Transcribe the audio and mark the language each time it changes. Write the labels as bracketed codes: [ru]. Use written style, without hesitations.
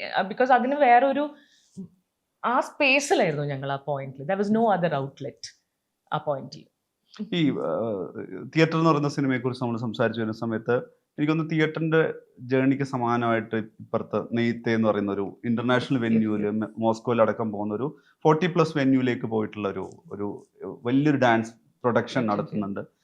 [en] Because [ml] അതിന് വേറൊരു ആ സ്പേസിലായിരുന്നു ഞങ്ങൾ ആ പോയിന്റിൽ. [en] There was no other outlet [ml] ആ പോയിന്റിൽ. ഈ തിയേറ്റർ എന്ന് പറയുന്ന സിനിമയെ കുറിച്ച് നമ്മൾ സംസാരിച്ചു വരുന്ന സമയത്ത് എനിക്കൊന്ന് തിയേറ്ററിന്റെ ജേർണിക്ക് സമാനമായിട്ട് ഇപ്പുറത്ത് നെയ്ത്തെ എന്ന് പറയുന്ന ഒരു ഇന്റർനാഷണൽ വെന്യൂല് മോസ്കോയിൽ അടക്കം പോകുന്ന ഒരു 40+ വെന്യൂലേക്ക് പോയിട്ടുള്ള ഒരു വലിയൊരു ഡാൻസ് പ്രൊഡക്ഷൻ നടത്തുന്നുണ്ട്.